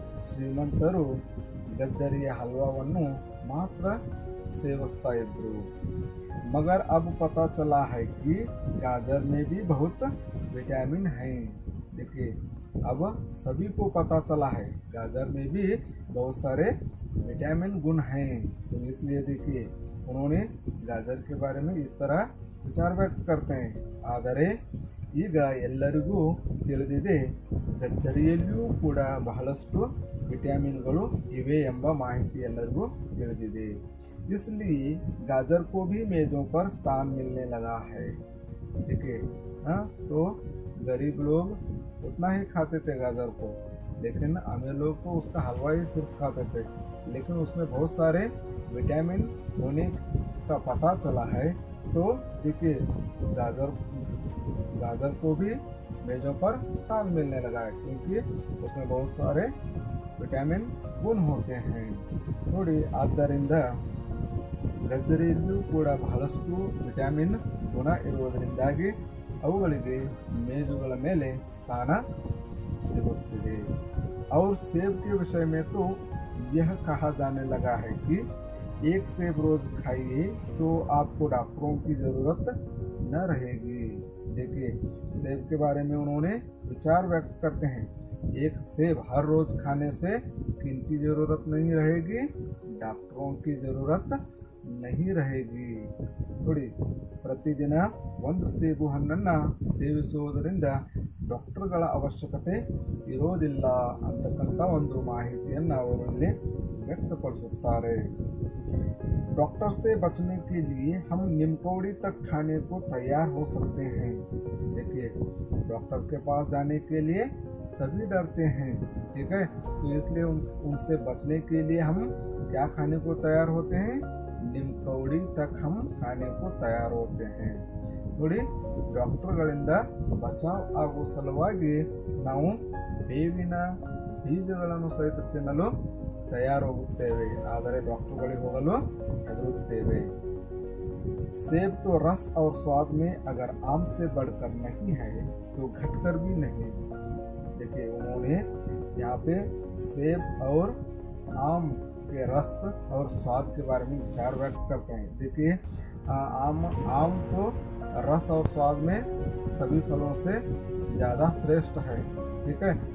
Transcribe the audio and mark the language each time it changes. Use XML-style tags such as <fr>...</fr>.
<kn>ಶ್ರೀಮಂತರು ಗಜ್ಜರಿಯ ಹಲ್ವಾವನ್ನು ಮಾತ್ರ ಸೇವಿಸ್ತಾ ಇದ್ರು.</kn> <hi>मगर अब पता चला है कि गाजर में भी बहुत विटामिन है. देखिए अब सभी को पता चला है गाजर में भी बहुत सारे विटामिन गुण हैं. तो इसलिए देखिए उन्होंने गाजर के बारे में इस तरह विचार व्यक्त करते हैं.</hi> <kn>ಆದರೆ ಈಗ ಎಲ್ಲರಿಗೂ ತಿಳಿದಿದೆ ಗಜ್ಜರಿಯಲ್ಲಿಯೂ ಕೂಡ ಬಹಳಷ್ಟು ವಿಟಮಿನ್ಗಳು ಇವೆ ಎಂಬ ಮಾಹಿತಿ ಎಲ್ಲರಿಗೂ ತಿಳಿದಿದೆ.</kn> <hi>इसलिए गाजर को भी मेजों पर स्थान मिलने लगा है. देखिए तो गरीब लोग उतना ही खाते थे गाजर को, लेकिन अमीर लोग तो उसका हलवा ही सिर्फ खाते थे. लेकिन उसमें बहुत सारे विटामिन होने का पता चला है. तो देखिए गाजर को भी मेजों पर स्थान मिलने लगा है, क्योंकि उसमें बहुत सारे विटामिन गुण होते हैं.</hi> <kn>ನೋಡಿ ಆದ್ದರಿಂದ ಗಜ್ಜರಿಯಲ್ಲೂ ಕೂಡ ಬಹಳಷ್ಟು ವಿಟಮಿನ್ ಗುಣ ಇರುವುದರಿಂದಾಗಿ ಅವುಗಳಿಗೆ ಮೇಜುಗಳ ಮೇಲೆ ಸ್ಥಾನ ಸಿಗುತ್ತಿದೆ.</kn> <hi>और सेब के विषय में तो यह कहा जाने लगा है कि एक सेब रोज खाइए तो आपको डॉक्टरों की ज़रूरत न रहेगी. देखिए सेब के बारे में उन्होंने विचार व्यक्त करते हैं. एक सेब हर रोज खाने से किनकी ज़रूरत नहीं रहेगी? डॉक्टरों की ज़रूरत नहीं रहेगी.</hi> <kn>ನೋಡಿ ಪ್ರತಿದಿನ ಒಂದು ಸೇಬು ಹಣ್ಣನ್ನು ಸೇವಿಸುವುದರಿಂದ ಡಾಕ್ಟರ್ಗಳ ಅವಶ್ಯಕತೆ ಇರೋದಿಲ್ಲ ಅಂತಕ್ಕಂಥ ಒಂದು ಮಾಹಿತಿಯನ್ನು ಅವರು ಇಲ್ಲಿ ವ್ಯಕ್ತಪಡಿಸುತ್ತಾರೆ.</kn> <hi>डॉक्टर से बचने के लिए हम निमकौड़ी तक खाने को तैयार हो सकते हैं. देखिए डॉक्टर के पास जाने के लिए सभी डरते हैं, ठीक है. तो इसलिए उनसे बचने के लिए हम क्या खाने को तैयार होते हैं? निमकौड़ी तक हम खाने को तैयार होते हैं.</hi> <kn>ನೋಡಿ ಡಾಕ್ಟರ್ಗಳಿಂದ ಬಚಾವ್ ಆಗುವ ಸಲುವಾಗಿ ನಾವು ಬೇವಿನ ಬೀಜಗಳನ್ನು ಸಹಿತ ತಿನ್ನಲು ತಯಾರಾಗುತ್ತೇವೆ, ಆದರೆ ಡಾಕ್ಟರ್ಗಳಿಗೆ ಹೋಗಲು ಹೆದರುತ್ತೇವೆ.</kn> <hi>सेब तो रस और स्वाद में अगर आम से बढ़कर नहीं है तो घटकर भी नहीं. देखिए उन्होंने यहाँ पे सेब और आम के रस और स्वाद के बारे में विचार व्यक्त करते हैं. देखिए आम तो रस और स्वाद में सभी फलों से ज़्यादा श्रेष्ठ है, ठीक है.</hi>